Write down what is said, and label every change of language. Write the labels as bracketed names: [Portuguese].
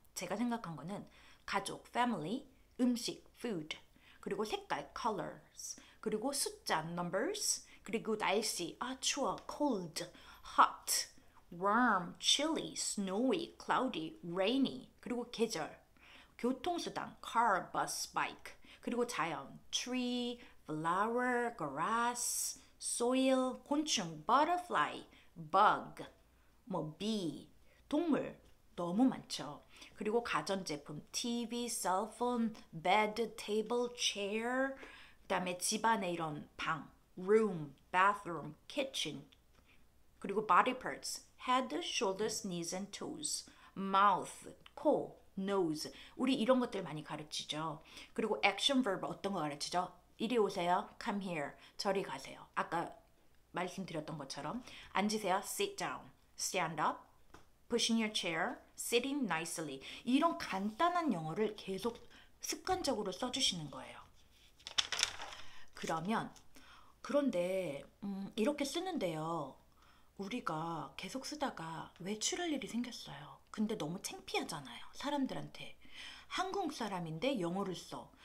[Korean] 제가 생각한 거는 가족, family, 음식, food, 그리고 색깔, colors, 그리고 숫자, numbers, 그리고 날씨, 추워, [English] cold, hot, warm, chilly, snowy, cloudy, rainy, [Korean] 그리고 계절, [English] 교통수단, car, bus, bike, [Korean] 그리고 자연, [English] tree, flower, grass, soil, 곤충, butterfly, bug, bee, [Korean] 동물 너무 많죠. 그리고 가전제품, [English] TV, cell phone, bed, table, chair, [Korean] 그다음에 집안에 이런 방, [English] room, bathroom, kitchen, 그리고 body parts, head, shoulders, knees and toes, mouth, 코, nose. [Korean] 우리 이런 것들 많이 가르치죠. 그리고 action verb 어떤 거 가르치죠? 이리 오세요, [English] come here. [Korean] 저리 가세요. 아까 말씀드렸던 것처럼 앉으세요, [English] sit down, stand up, pushing your chair, sitting nicely. [Korean] 이런 간단한 영어를 계속 습관적으로 써주시는 거예요. 그런데 이렇게 쓰는데요. 우리가 계속 쓰다가 외출할 일이 생겼어요. 근데 너무 창피하잖아요. 사람들한테. 한국 사람인데 영어를 써.